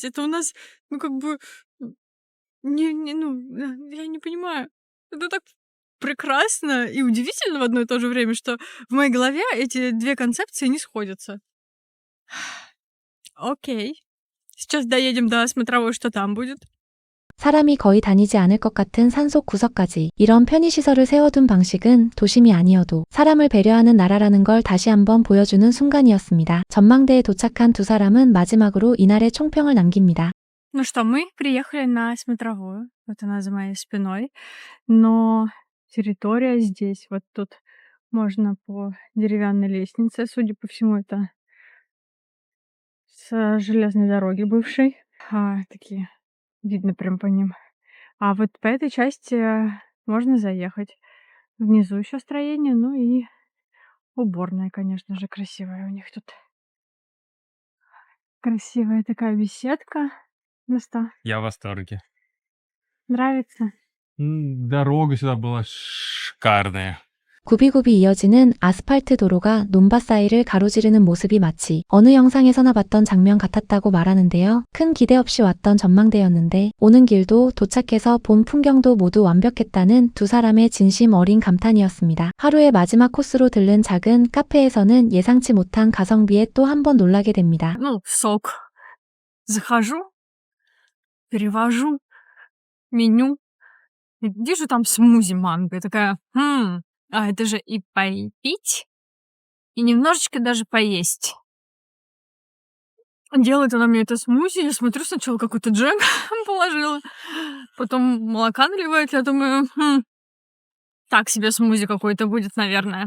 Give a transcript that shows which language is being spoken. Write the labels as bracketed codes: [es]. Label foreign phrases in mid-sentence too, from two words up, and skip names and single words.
[ru] Это у нас, ну как бы, я не понимаю. Это так прекрасно и удивительно в одно и то же время, что в моей голове эти 2 концепции не сходятся. Окей. Сейчас доедем до смотровой, что там будет. [ko] 사람이 거의 다니지 않을 것 같은 산속 구석까지 이런 편의시설을 세워둔 방식은 도심이 아니어도 사람을 배려하는 나라라는 걸 다시 한번 보여주는 순간이었습니다. 전망대에 도착한 두 사람은 마지막으로 이날의 총평을 남깁니다. [ru] Ну что, мы приехали на смотровую. Вот она за моей спиной. Но территория здесь, вот тут можно по деревянной лестнице, судя по всему, это с железной дороги бывшей. Такие видно прям по ним. А вот по этой части можно заехать. Внизу еще строение, ну и уборная, конечно же, красивая у них тут. Красивая такая беседка. Места. Я в восторге. Нравится? Дорога сюда была шикарная. [ko] 굽이굽이 이어지는 아스팔트 도로가 논밭 사이를 가로지르는 모습이 마치 어느 영상에서나 봤던 장면 같았다고 말하는데요. 큰 기대 없이 왔던 전망대였는데 오는 길도 도착해서 본 풍경도 모두 완벽했다는 두 사람의 진심 어린 감탄이었습니다. 하루의 마지막 코스로 들른 작은 카페에서는 예상치 못한 가성비에 또 한 번 놀라게 됩니다. [ru] Ну, сок. Захожу, перевожу меню. И вижу там смузи манго. Я такая, а это же и попить, и немножечко даже поесть. Делает она мне это смузи, я смотрю, сначала какой-то джем положила, потом молока наливает, я думаю, так себе смузи какой-то будет, наверное.